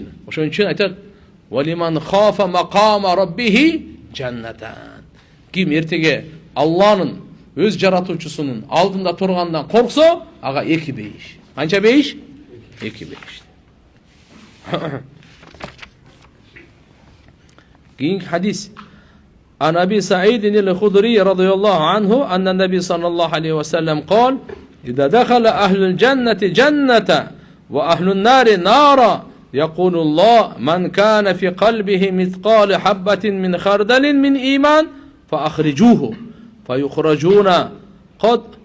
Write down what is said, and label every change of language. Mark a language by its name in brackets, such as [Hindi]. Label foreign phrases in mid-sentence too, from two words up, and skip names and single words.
[Kyrgyz] Ошон үчүн айтат: [Arabic] "ولمن خاف مقام ربه جنتان." [Kyrgyz] Ким эртеге Алланын өз жаратуучусунун алдында тургандан корксо, ага эки бейиш. Канча бейиш? Эки бейиш. Кийинки хадис. [Arabic] عن أبي سعيد الخدري رضي الله عنه أن النبي صلى الله عليه وسلم قال: "إذا دخل أهل الجنة جنة وأهل النار نارا يقول الله من كان في قلبه مثقال حبة من خردل من إيمان فأخرجوه فيخرجون قد